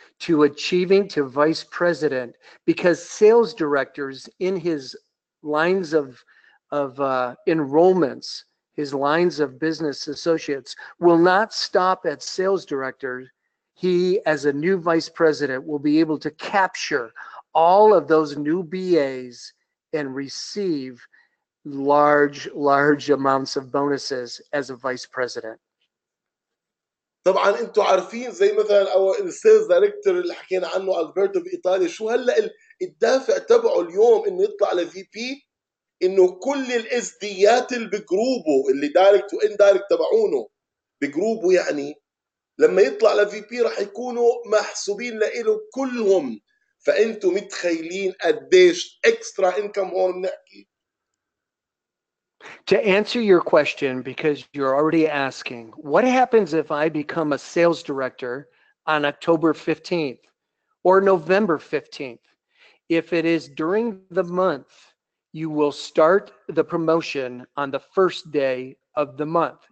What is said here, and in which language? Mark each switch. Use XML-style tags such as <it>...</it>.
<en>to achieving to vice president, because sales directors in his lines of enrollments, his lines of business associates, will not stop at sales director. He, as a new vice president, will be able to capture all of those new BAs and receive large amounts of bonuses as a vice president.</en> <ar>طبعا انتم عارفين زي مثلا او السيلز دايركتور اللي حكينا عنه البرتو بايطاليا، شو هلا الدافع تبعه اليوم انه يطلع لفي بي؟ انه كل الاس ديات اللي بجروبه اللي دايركت وان دايركت تبعونه بجروبه، يعني لما يطلع لفي بي راح يكونوا محسوبين له كلهم. فانتم متخيلين قديش اكسترا انكم هون بنحكي؟</ar> <en>To answer your question, because you're already asking, what happens if I become a sales director on October 15th or November 15th? If it is during the month, you will start the promotion on the first day of the month.</en>